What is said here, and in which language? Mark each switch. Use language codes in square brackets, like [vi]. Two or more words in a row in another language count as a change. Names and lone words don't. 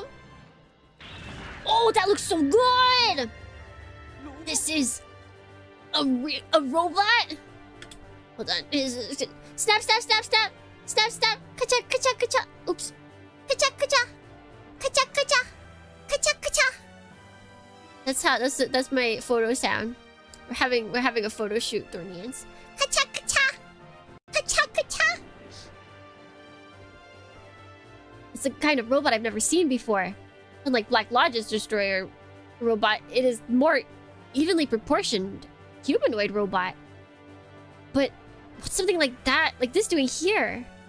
[en] Oh, that looks so good! This is a robot? Hold on. Snap, snap, snap, snap! Snap, snap! Kacha, kacha, kacha! Oops. Kacha kacha. Kacha kacha. Kacha kacha. That's my photo sound. We're having a photo shoot, Thornians. Kacha kacha. Kacha kacha. It's a kind of robot I've never seen before. Unlike Black Lodge's destroyer robot, it is more evenly proportioned humanoid robot. But what's something like that, like this doing here?